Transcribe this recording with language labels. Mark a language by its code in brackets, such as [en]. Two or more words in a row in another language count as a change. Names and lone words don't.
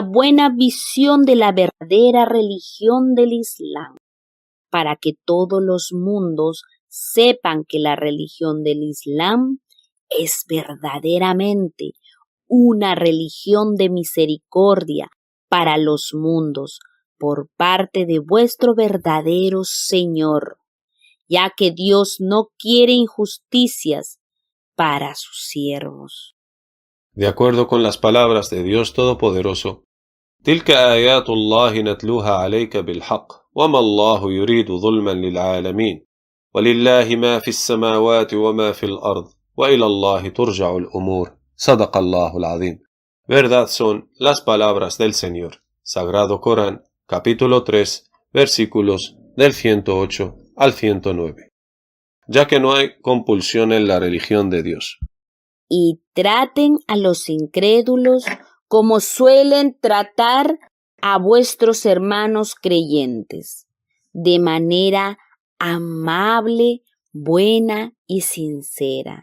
[es] buena visión de la verdadera religión del Islam, para que todos los mundos sepan que la religión del Islam es verdaderamente una religión de misericordia para los mundos por parte de vuestro verdadero Señor, ya que Dios no quiere injusticias para sus siervos. De acuerdo con las palabras de Dios Todopoderoso, [ar] تلك آيات الله نتلوها عليك بالحق وما الله يريد ظلما للعالمين ولله ما في السماوات وما في الأرض وإلى الله ترجع الأمور صدق الله العظيم. [es] Verdad son las palabras del Señor. Sagrado Corán, capítulo 3, versículos del 108 al 109. ya que no hay compulsión en la religión de Dios. Y traten a los incrédulos como suelen tratar a vuestros hermanos creyentes, de manera amable, buena y sincera.